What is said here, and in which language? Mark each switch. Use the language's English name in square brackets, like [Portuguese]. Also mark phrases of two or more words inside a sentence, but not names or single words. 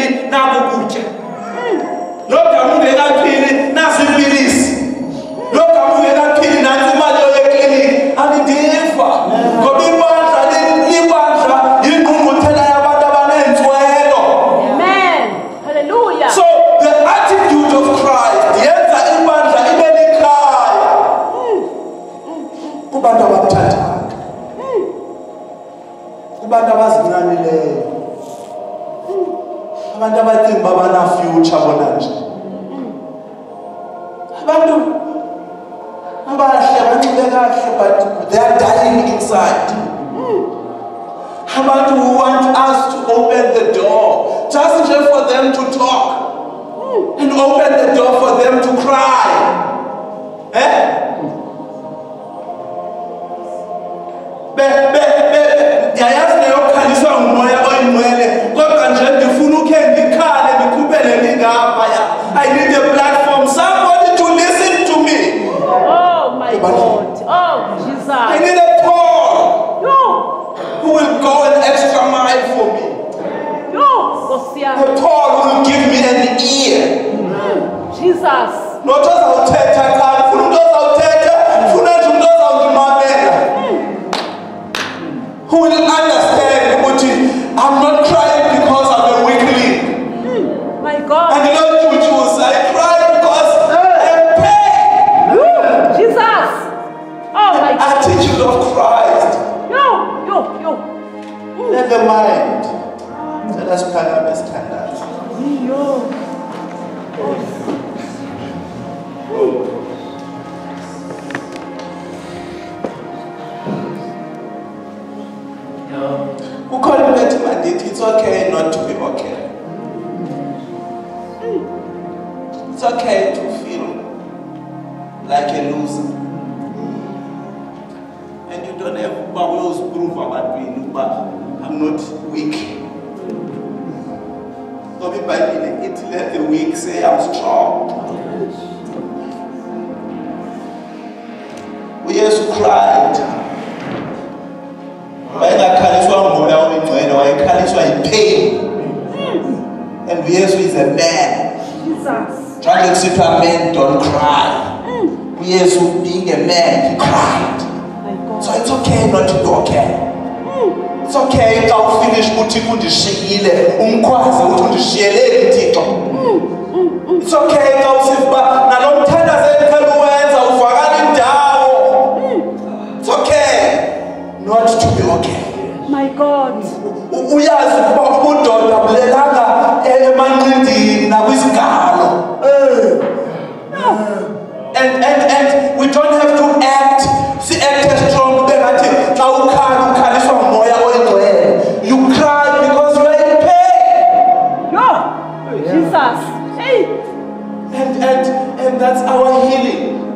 [Xhosa] nakukutya. Lo gama ungekaphili nasipilisi. Lo gama ungekaphili nansi imali yeklinik. Andidiva. Ngoba ibandla libandla ingqungquthela yabantu abanentswelo. Amen. Hallelujah. [English] So the attitude of Christ [Xhosa] yenza ibandla ibe likhaya. Kubantu abamthandayo. Kubantu abazinqanileyo. Abantu abacinga babana future bona nje. Abantu abahle banxibe kahle but [English] they are dying inside. Abantu who want us to open the door just for them to talk and open the door for them to cry. [Xhosa] Yayazi leyo khaliswa ngumoya oyingcwele kodwa nje ndifuna ukhe ndikhale ndikhupele ngingapha ya. [English] I need a platform, somebody to listen to me. Oh my God. Oh Jesus. I need a Paul who will go an extra mile for me. A Paul who will give me an ear. Jesus. [Xhosa] Not ozawuthetha xa ufuna umuntu ozawuthetha ufuna nje umuntu ozawundimamela. [English] Who will understand ukuthi I'm not crying because I'm a weak link. My God. And you know Jews, I cry because I'm pain. Jesus. Oh my God. Attitude of Christ. Never mind. Let us [Xhosa] phakame sithandaze. Ukhona bethi mandithi [English] it's okay not to be okay. It's okay to feel like a loser. And you don't have to prove [Xhosa] abantwini uba [English] I'm not weak. So the Bible it let the weak say I'm strong. uYesu cried. [Xhosa] Wayengakhaliswa ngumoya oyingcwele, wayekhaliswa yipain. [English] And uYesu is a man. Jesus. Trying to explain to men don't cry. uYesu being a man, he cried. So it's okay not to be okay. It's okay [Xhosa] xa ufinish uthi kundishiyile umkhwazi uthi undishiyele uThixo. [English] It's okay [Xhosa] xa usiva nalo mthandazo endiphela uwenza uvakala indawo. [English] It's okay not to be okay. My God. [Xhosa] Uyazi ukuba ubudoda bulelanga emanqindini nakwisigalo. [English] And we don't have to act strong. You cry because you are in pain. Jesus. Hey. And that's our healing.